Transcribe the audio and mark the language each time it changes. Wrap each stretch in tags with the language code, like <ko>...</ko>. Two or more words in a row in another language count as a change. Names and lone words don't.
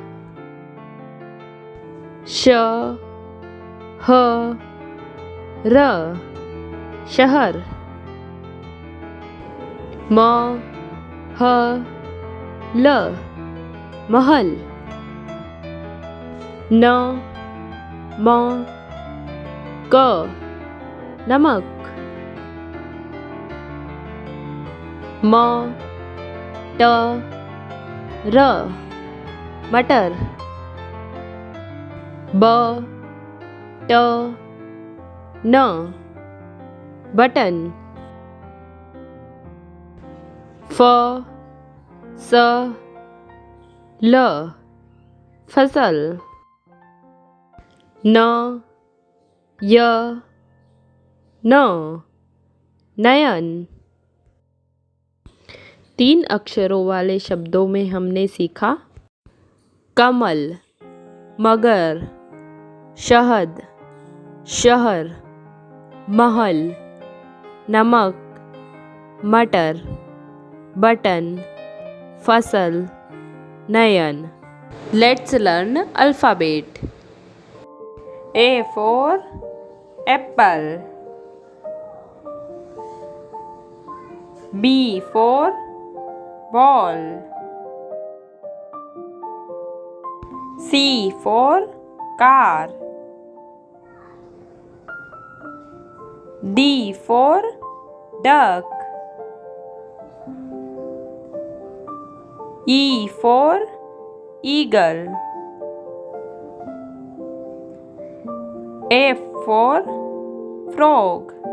<hi>श ह र शहर, म ह ल महल, न म क नमक, म ट र मटर, ब ट न बटन, फ स ल फसल, न य न नयन। 3 अक्षरों वाले शब्दों में हमने सीखा कमल, मगर, शहद, शहर, महल, नमक, मटर, बटन, फसल, नयन।</hi> <en>Let's learn alphabet. A for apple, B for ball, C for car, D for duck, E for eagle, F for frog,</en>